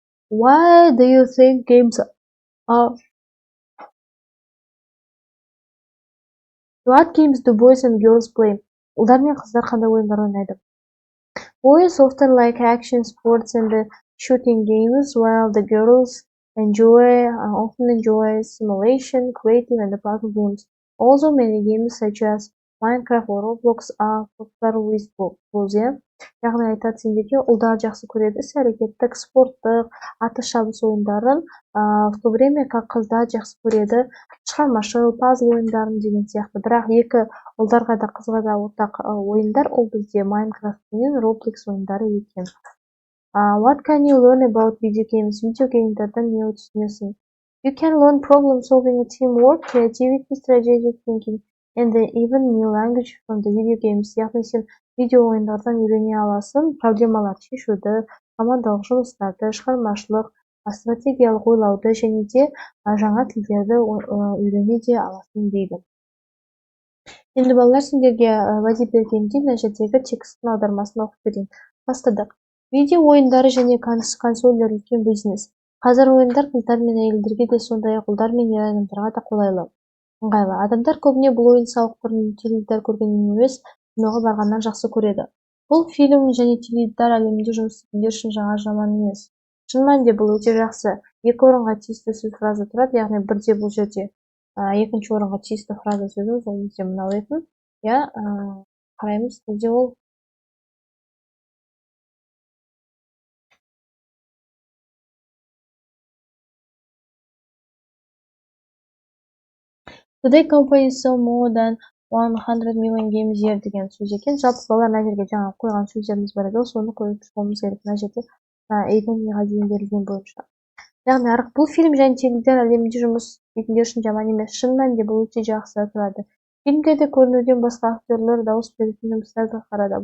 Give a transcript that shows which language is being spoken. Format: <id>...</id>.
<en>Why do you think games are... What games do boys and girls play?</en> <kk>Ұлдар мен қыздар қандай ойындар ойнайды?</kk> <en>Boys often like action sports and the shooting games, while the girls often enjoy simulation, creative and puzzle games. Also, many games such as Minecraft or Roblox are popular with boys.</en> <kk>Яғни айтады сендерге ұлдар жақсы көреді іс-әрекеттік, спорттық, атыс шабыс ойындарын,</kk> <ru>в то время как</ru> <kk>қыздар жақсы көреді шығармашыл, пазл ойындарын деген сияқты. Бірақ екі ұлдарға да қызға да ортақ ойындар ол бізде Minecraft пен Roblox ойындары екен.</kk> <en>What can you learn about video games?</en> <kk>Video геймдерден не түсінесің?</kk> <en>You can learn problem solving, teamwork, creativity, strategic thinking, and even new language from the video games.</en> <kk>Яғни сен видео ойындардан үйрене аласың, проблемалар шешуді, командалық жұмыстарды, шығармашылық, стратегиялық ойлауды және де жаңа тілдерді үйрене де аласың дейді. Енді балалар сендерге уәде бергенде мына жердегі тексттің аудармасын оқып берейін. Бастадық. Видео ойындары және консольдер үлкен бизнес. Қазір ойындар қыздар мен әйелдерге де, сондай-ақ ұлдар мен ер адамдарға да ыңғайлы. Адамдар көбіне бұл ойын-сауық түрін теледидар көргеннен емес, киноға барғаннан жақсы көреді. Бұл фильм және теледидар әлемінде жұмыс істейтіндер үшін жаман емес. Шын мәнінде бұл өте жақсы. Екі орынға тиісті сөз фраза тұрады, яғни бірде бұл жерде екінші орынға тиісті фраза сөзіміз ол бізде мынау етін. Қараймыз, бізде ол</kk> <en>Today company sell more than 100 million games year</en> <kk>деген сөз екен. Жалпы балалар мына жерге жаңа қойған сөздеріміз бар еді, соны қойып шығуымыз керек мына жерде A-ден E-ға дейін берілген бойынша. Яғни бұл фильм және теледидар әлемінде жұмыс істейтіндер үшін жаман емес. Шын мәнінде бұл өте жақсы тұрады. Фильмдерде көрінуден басқа актерлер дауыс беретін жұмыстарды атқарады.</kk>